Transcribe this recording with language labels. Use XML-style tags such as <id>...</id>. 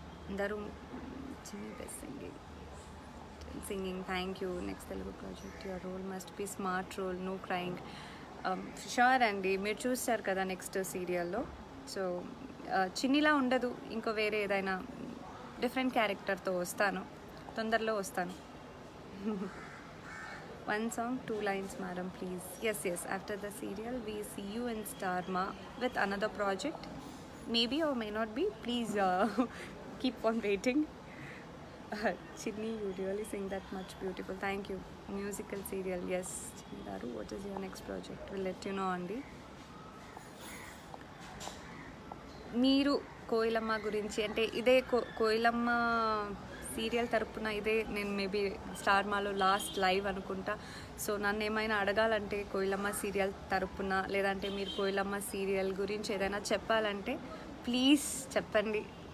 <en>అందరూ చిన్ని best singing. Thank you. Next Telugu project your role must be smart role, no crying.</en> <te>Sure అండి, మీరు చూస్తారు కదా నెక్స్ట్ సీరియల్లో. సో చిన్నిలా ఉండదు, ఇంకో వేరే ఏదైనా డిఫరెంట్ క్యారెక్టర్తో వస్తాను, తొందరలో వస్తాను.</te> <en>One song, 2 lines, madam, please. Yes. After the serial, we see you in Star Ma with another project. Maybe or may not be. Please keep on waiting. Chidni, you really sing that much beautiful. Thank you. Musical serial, yes. Chidni Garu, what is your next project? We'll let you know, Andy.</en> <te>మీరు కోయిలమ్మ గురించి అంటే ఇదే కోయిలమ్మ serial తరపున ఇదే నేను maybe star మాలో last live అనుకుంటా. So నన్ను ఏమైనా అడగాలంటే కోయిలమ్మ సీరియల్ తరపున, లేదంటే మీరు కోయిలమ్మ సీరియల్ గురించి ఏదైనా చెప్పాలంటే ప్లీజ్ చెప్పండి.</te>